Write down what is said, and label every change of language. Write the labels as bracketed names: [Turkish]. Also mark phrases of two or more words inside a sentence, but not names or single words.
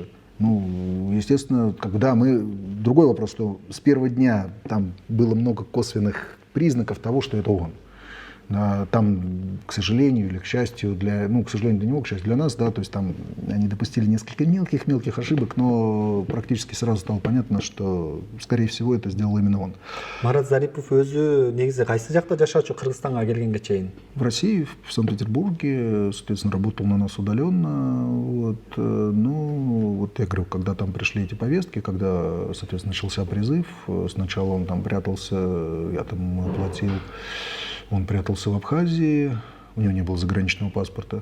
[Russian] Ну, естественно, когда мы... Другой вопрос, что с первого дня там было много косвенных признаков того, что это он. Там, к сожалению или к счастью, к сожалению для него, к счастью для нас, да, то есть там они допустили несколько мелких ошибок, но практически сразу стало понятно, что, скорее всего, это сделал именно он. [Kyrgyz] Марат Зарипов өзү негизи кайсы жакта жашачу Кыргызстанга келгенге чейин? [Russian] В России, в Санкт-Петербурге, соответственно, работал на нас удаленно. Вот я говорю, когда там пришли эти повестки, когда, соответственно, начался призыв, сначала он там прятался, я там ему оплатил. Он прятался в Абхазии, у него не было заграничного паспорта.